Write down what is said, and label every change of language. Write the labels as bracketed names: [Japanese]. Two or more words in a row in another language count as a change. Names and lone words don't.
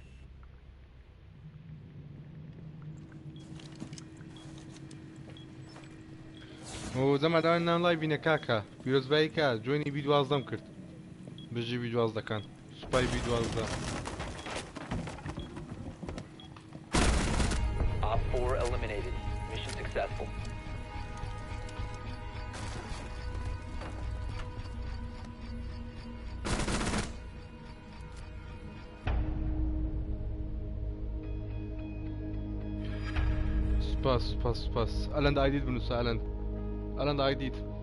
[Central Kurdish] و زەمە داوای نام لای بینە کاکە پیرۆزبایی کە جوێنی بی12م کرد بژی بی12کان سوپای بی12 [English] Op 4 eliminated. Mission successful. [Central Kurdish] سپاس ئەلەند ئایدیت بنووسە ئەلەند ئایدیت